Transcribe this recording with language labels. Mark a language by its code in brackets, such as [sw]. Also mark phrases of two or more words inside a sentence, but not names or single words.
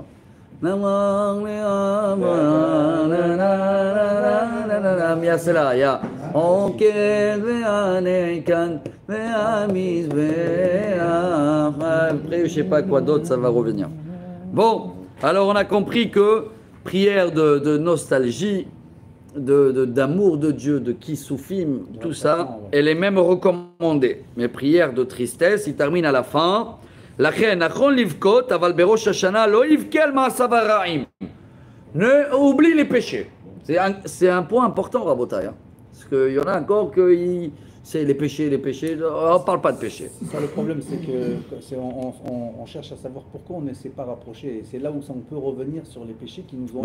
[fr] Mais il y a cela, il y a après, je sais pas quoi d'autre, ça va revenir. Bon, alors on a compris que prière de nostalgie, d'amour de Dieu, de Kissoufim, tout ça, elle est même recommandée. Mais prière de tristesse, il termine à la fin. [he] לכן, נכון לבכות, אבל בראש השנה לא יבכה על מעשיו הרעים. [fr] Oublie les péchés. C'est un point important, Rabotai. Hein. Parce qu'il y en a encore que c'est les péchés. On ne parle pas de péchés. Ça, le problème, c'est que on cherche à savoir pourquoi on ne s'est pas rapproché. Et c'est là où on peut revenir sur les péchés qui nous ont...